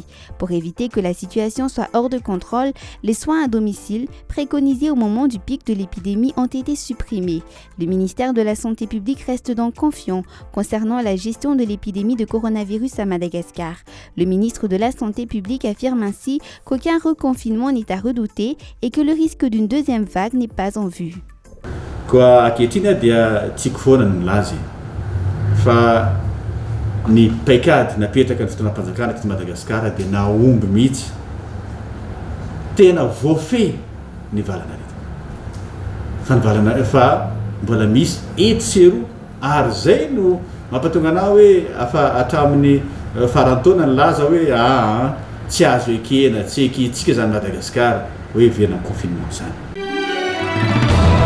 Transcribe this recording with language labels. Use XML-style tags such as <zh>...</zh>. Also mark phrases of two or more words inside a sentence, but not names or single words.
<fr>Pour éviter que la situation soit hors de contrôle, les soins à domicile, préconisés au moment du pic de l'épidémie, ont été supprimés. Le ministère de la Santé publique reste donc confiant concernant la gestion de l'épidémie de coronavirus à Madagascar. Le ministre de la Santé publique affirme ainsi qu'aucun reconfinement n'est à redouter et que le risque d'une deuxième vague n'est pas en vue.</fr> <mg>Koa ankehitriny dia tiako foana ny milaza fa ny paikady napetraka ny fotoanam-panjakana eto Madagasikara dia naomby mihitsy tena voafehy ny valana reto fa ny valana fa mbola misy etsero ary zay no mampatonga anao hoe afa hatramin'ny farantaona ny laza hoe tsy azo ekena tsy ekentsika zany Madagasikara hoe verina confinement zany.</mg>